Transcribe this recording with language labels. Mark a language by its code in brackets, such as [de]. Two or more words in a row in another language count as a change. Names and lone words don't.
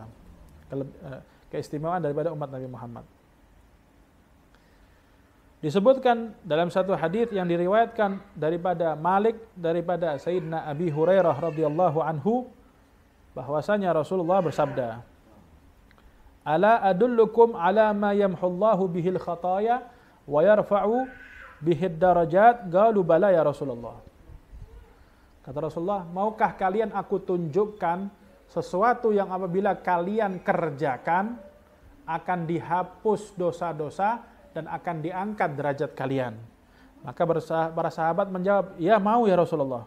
[id] Keistimewaan daripada umat Nabi Muhammad. Disebutkan dalam satu hadis yang diriwayatkan daripada Malik, daripada Sayyidina Abi Hurairah [ar] رضي الله عنه, [id] bahwasanya Rasulullah bersabda, [ar] "ألا أدلكم على ما يمحو الله به الخطايا ويرفع به الدرجات?" قالوا بلى يا رسول الله. [id] Kata Rasulullah, maukah kalian aku tunjukkan sesuatu yang apabila kalian kerjakan akan dihapus dosa-dosa dan akan diangkat derajat kalian? Maka para sahabat menjawab, ya mau ya Rasulullah.